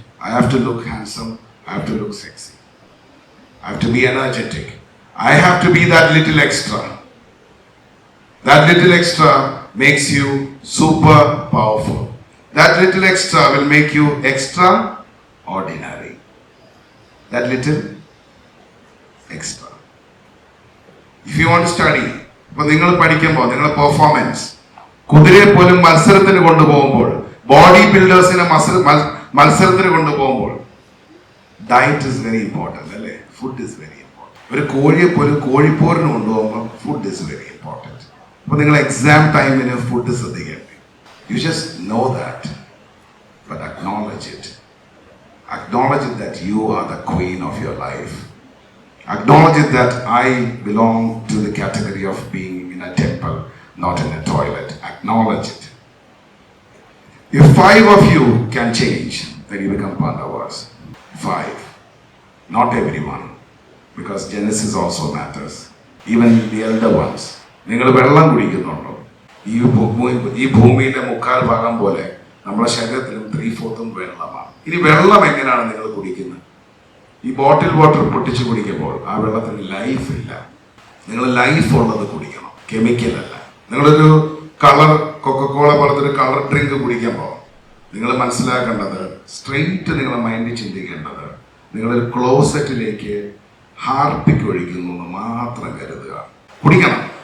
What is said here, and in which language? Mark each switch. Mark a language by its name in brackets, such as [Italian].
[English] I have to look handsome, I have to look sexy, I have to be energetic, I have to be that little extra. That little extra makes you super powerful. That little extra will make you extraordinary. That little extra. If you want to study, [Malayalam] ഇപ്പോൾ നിങ്ങൾ പഠിക്കുമ്പോൾ നിങ്ങളുടെ performance, കുതിരയെ പോലും മത്സരത്തിന് കൊണ്ടുപോകുമ്പോൾ, body ബിൽഡേഴ്സിനെ മത്സരത്തിന് കൊണ്ടുപോകുമ്പോൾ, [English] diet is very important [Malayalam] അല്ലേ? [English] Food is very important. [Malayalam] ഒരു കോഴിയെ പോലും കോഴിപ്പോരിന് കൊണ്ടുപോകുമ്പോൾ [English] Food is very important. [Malayalam] അപ്പോൾ നിങ്ങൾ [English] exam ടൈമിന് food [Malayalam] ശ്രദ്ധിക്കേണ്ടി. [English] You just know that, but acknowledge it. Acknowledge it that you are the queen of your life. Acknowledge it that I belong to the category of being in a temple, not in a toilet. Acknowledge it. If 5 of you can change, then you become Pandavas. 5. Not everyone. Because Genesis also matters. Even the elder ones. [Malayalam] നിങ്ങൾ വെള്ളം കുടിക്കുന്നുണ്ടോ? ഈ ഭൂമിയിലെ 3/4 ഭാഗം പോലെ നമ്മുടെ ശരീരത്തിലും 3/4 വെള്ളമാണ്. ഇനി വെള്ളം എങ്ങനെയാണ് നിങ്ങൾ കുടിക്കുന്നത്? ഈ ബോട്ടിൽ വാട്ടർ പൊട്ടിച്ച് കുടിക്കുമ്പോൾ ആ വെള്ളത്തിന് ലൈഫ് ഇല്ല. നിങ്ങൾ ലൈഫ് ഉള്ളത് കുടിക്കണം, കെമിക്കൽ അല്ല. നിങ്ങളൊരു കളർ കൊക്കക്കോള പോലത്തെ കളർ ഡ്രിങ്ക് കുടിക്കുമ്പോൾ നിങ്ങൾ മനസ്സിലാക്കേണ്ടത്, സ്ട്രെയിറ്റ് നിങ്ങളുടെ മൈൻഡിൽ ചിന്തിക്കേണ്ടത്, നിങ്ങളൊരു ക്ലോസറ്റിലേക്ക് ഹാർപ്പിക്ക് ഒഴിക്കുന്നു എന്ന് മാത്രം കരുതുക. കുടിക്കണം.